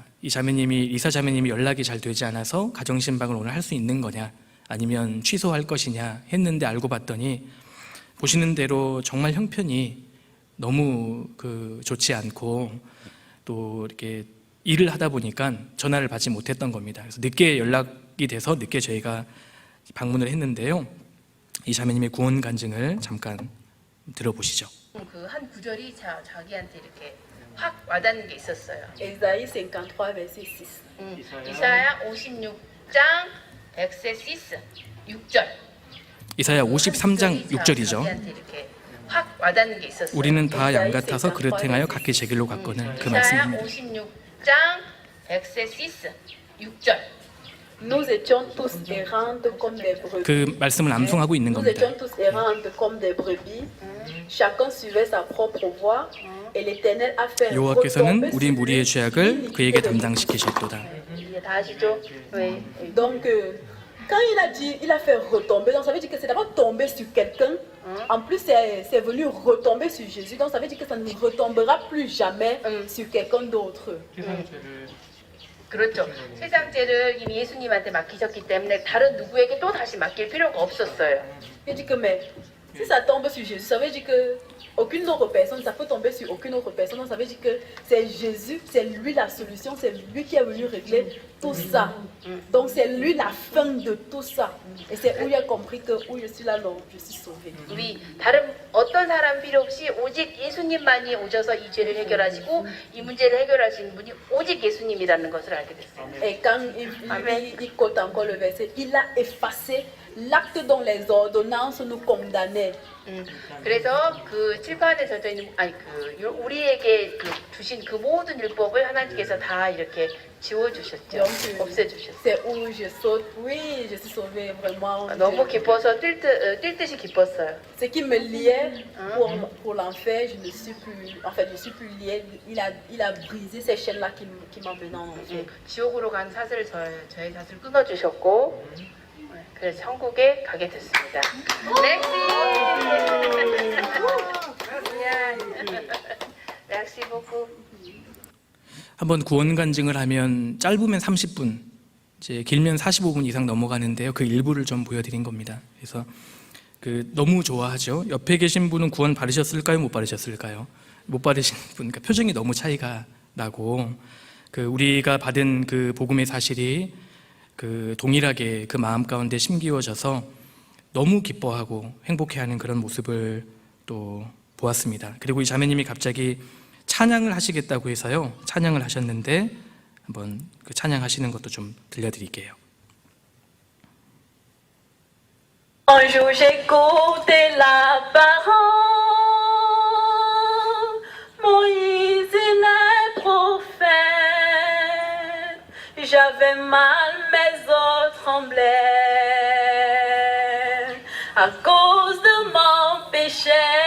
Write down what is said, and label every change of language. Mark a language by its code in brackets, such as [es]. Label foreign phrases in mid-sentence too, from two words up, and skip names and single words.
[ko] 이 자매님이, 리사 자매님이 연락이 잘 되지 않아서 가정신방을 오늘 할 수 있는 거냐 아니면 취소할 것이냐 했는데 알고 봤더니 보시는 대로 정말 형편이 너무 좋지 않고 또 이렇게 일을 하다 보니까 전화를 받지 못했던 겁니다. 그래서 늦게 연락이 돼서 늦게 저희가 방문을 했는데요. 이 자매님의 구원 간증을 잠깐 들어보시죠. 그 한 구절이 자기한테 이렇게 확 와닿는 게 있었어요. [fr] Ésaïe 53, verset 6. [ko] 이사야 56장 6절. 이사야 53장 6절이죠. 자기한테 이렇게 확 와닿는 게 있었어요. 우리는 다 양 같아서 그릇 행하여 각기 제 길로 갔거늘. 그 이사야 말씀입니다. 56장 6절. [fr] Nous étions tous errantes comme des brebis. [ko] 그 말씀을 암송하고 있는 Nous 겁니다. [fr] étions tous errantes comme des brebis. Chacun suivait sa propre voie. Et l'Éternel a fait [ko] 여호와께서는 우리 retomber 무리의 sur 죄악을 lui 그에게 [fr] l'iniquité de [ko] 담당시키셨도다. 이해 다 아시죠? 네. [fr] Donc, quand il a dit, il a fait retomber, donc ça veut dire que c'est d'abord tombé sur quelqu'un. En plus, c'est venu retomber sur Jésus. Donc, ça veut dire que ça ne retombera plus jamais sur quelqu'un d'autre. [ko] 그렇죠. 세상 죄를 이미 예수님한테 맡기셨기 때문에 다른 누구에게 또 다시 맡길 필요가 없었어요. [fr] Il dit que, mais si ça tombe sur Jésus, ça veut dire que aucune autre personne, ça peut tomber sur aucune autre personne. Donc, ça veut dire que c'est Jésus, c'est lui la solution, c'est lui qui est venu régler tout ça. Donc, c'est lui la fin de tout ça. Et c'est où il a compris que où je suis là, non, je suis sauvé. [ko] 우리 다른 어떤 사람 필요 없이 오직 예수님만이 오셔서 이 죄를 해결하시고 이 문제를 해결하시는 분이 오직 예수님이라는 것을 알게 됐어요. [fr] Et quand il quote encore le verset, il a effacé l'acte dans les ordonnances nous condamnait. [ko] 그래서 그 칠판에 적혀 있는 우리에게 주신 그 모든 율법을 하나님께서 다 이렇게 지워주셨죠. 없애주셨어요. [fr] C'est où je saute. Oui, je suis sauvée vraiment. [ko] 너무 기뻐서 뛸 듯이 기뻤어요. [fr] Ce qui me liait pour l'enfer, je ne suis plus. En fait, je suis plus liée. Il a brisé ces chaînes-là qui m'emmenaient en enfer. [ko] 지옥으로 간 사슬을 저의 사슬을 끊어주셨고, 그래서 천국에 가게 됐습니다. [fr] merci beaucoup. [ko] 한번 구원 간증을 하면 짧으면 30분, 이제 길면 45분 이상 넘어가는데요. 그 일부를 좀 보여드린 겁니다. 그래서 너무 좋아하죠. 옆에 계신 분은 구원 받으셨을까요? 못 받으셨을까요? 못 받으신 분, 그러니까 표정이 너무 차이가 나고, 우리가 받은 그 복음의 사실이 동일하게 그 마음 가운데 심기워져서 너무 기뻐하고 행복해하는 그런 모습을 또 보았습니다. 그리고 이 자매님이 갑자기 찬양을 하시겠다고 해서요, 찬양을 하셨는데 한번 그 찬양하시는 것도 좀 들려드릴게요. [fr] Un jour j'écoutais la parole, Moïse les prophètes, j'avais mal, mes os tremblaient à cause de mon péché.